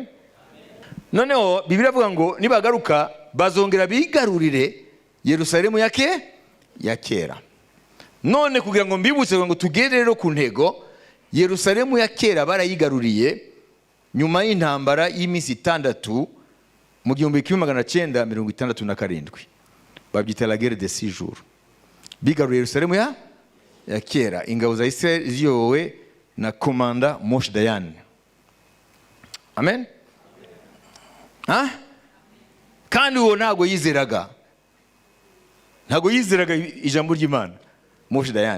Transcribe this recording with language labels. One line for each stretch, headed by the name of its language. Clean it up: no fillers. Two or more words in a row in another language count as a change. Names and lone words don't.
Kinyarwanda: Noneho Bibiliya avuga ngo nibagaruka bazongera bigarurire Yerusalemu ya kera. None kugira ngo mbibutse ngo tugere rero ku ntego, Yerusalemu ya kera barayigaruriye nyuma y'intambara y'iminsi 6 mu 1967. Babyita
French: la guerre de 6 jours.
Kinyarwanda: Bigaruriye Yerusalemu ya kera. Ingabo za Israel ziyobowe na komanda Moshe Dayan. Amen. Kandi uwo ntago yizeraga ijambo ry'Imana, Moshe Dayan.